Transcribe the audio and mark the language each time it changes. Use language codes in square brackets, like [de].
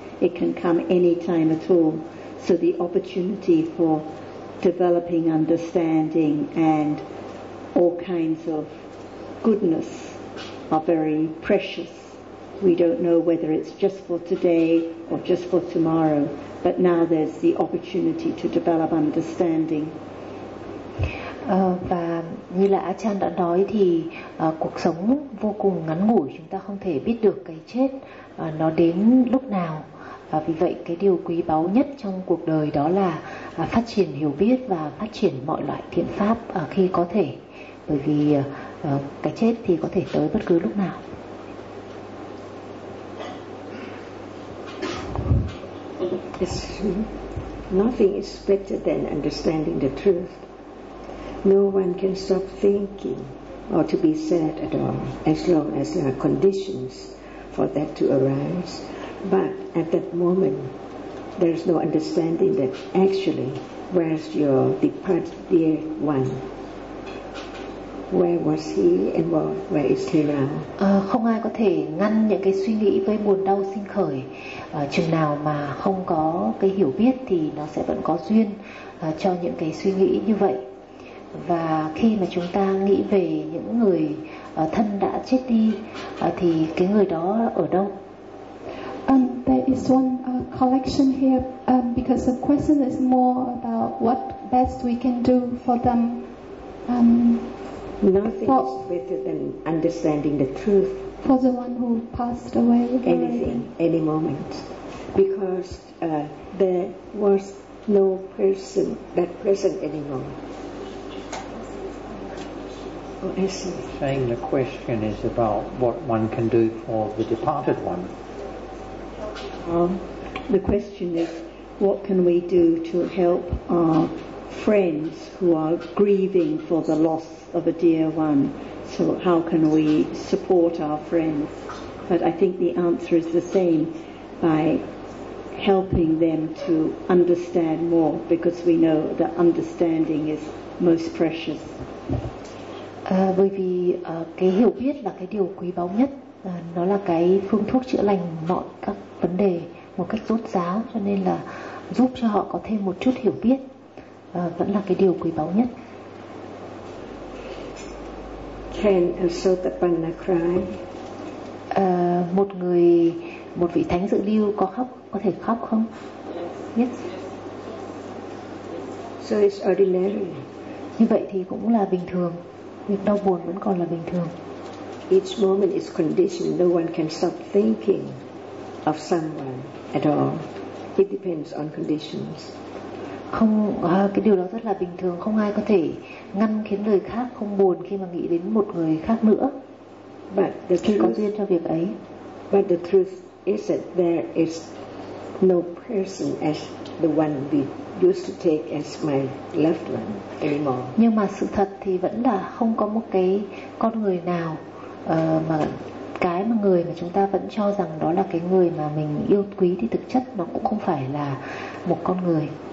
[en] It can come any time at all. So the opportunity for developing understanding and all kinds of goodness are very precious. We don't know whether it's just for today or just for tomorrow, but now there's the opportunity to develop understanding. [vi] Và như là Achan đã nói thì cuộc sống vô cùng ngắn ngủi, chúng ta không thể biết được cái chết nó đến lúc nào. Vì vậy cái điều quý báu nhất trong cuộc đời đó là phát triển hiểu biết và phát triển mọi loại thiện pháp khi có thể, bởi vì cái chết thì có thể tới bất cứ lúc nào. [en] It's nothing is better than understanding the truth. No one can stop thinking or to be sad at all, as long as there are conditions for that to arise. But at that moment, there is no understanding that actually, where's your departed dear one? Where was he and where is he now? [vi] Không ai có thể ngăn những cái suy nghĩ với buồn đau sinh khởi. Chừng nào mà không có cái hiểu biết thì nó sẽ vẫn có duyên cho những cái suy nghĩ như vậy. Và khi mà chúng ta nghĩ về những người thân đã chết đi thì cái người đó ở đâu? [en] There is one collection here because the question is more about what best we can do for them. Nothing is better than understanding the truth. For the one who passed away. Anything, any moment. Because there was no person, that person anymore. Oh, I see. Saying the question is about what one can do for the departed one. The question is, what can we do to help our friends who are grieving for the loss of a dear one? So how can we support our friends? But I think the answer is the same, by helping them to understand more, because we know that understanding is most precious. [vi] Bởi vì cái hiểu biết là cái điều quý báu nhất, nó là cái phương thuốc chữa lành mọi các vấn đề một cách rốt ráo, cho nên là giúp cho họ có thêm một chút hiểu biết vẫn là cái điều quý báu nhất. [en] Can a Sotapanna cry? [vi] Một vị thánh dự lưu có thể khóc không? [en] Yes. So it's ordinary. [vi] Như vậy thì cũng là bình thường. Việc đau buồn vẫn còn là bình thường. [en] Each moment is conditioned. No one can stop thinking of someone at all. It depends on conditions. [vi] Không, cái điều đó rất là bình thường. Không ai có thể ngăn khiến người khác không buồn khi mà nghĩ đến một người khác nữa. [en] But the truth, [vi] có duyên cho việc ấy. [en] But the truth is that there is no person as the one we used to take as my loved one anymore. [vi] Nhưng mà sự thật thì vẫn là không có một cái con người nào mà cái mà người mà chúng ta vẫn cho rằng đó là cái người mà mình yêu quý thì thực chất nó cũng không phải là một con người.